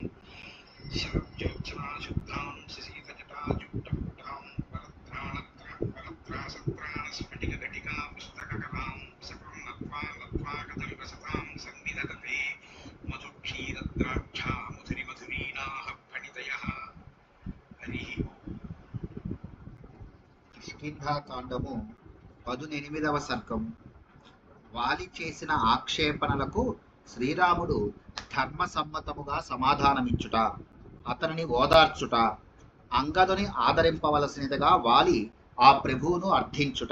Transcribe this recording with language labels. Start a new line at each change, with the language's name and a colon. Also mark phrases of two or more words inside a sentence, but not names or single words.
Sanskrit: शरज्योत्सनाशुद्धां शशीतजटाजूटपुटां वरत्रासत्राणस्फटिकघटिका पुस्तककलां सकृन्नत्वा लत्वा कदम्बसतां सन्निधत्ते मधुक्षीरद्राक्षा मधुरिमधुरीणाः फणितयः। हरिः
Telugu: కిష్కింధాకాండము 18వ సర్గం. వాలి చేసిన ఆక్షేపణలకు శ్రీరాముడు ధర్మసమ్మతముగా సమాధానమిచ్చుట, అతనిని ఓదార్చుట, అంగదుని ఆదరింపవలసినదిగా వాలి ఆ ప్రభువును అర్థించుట.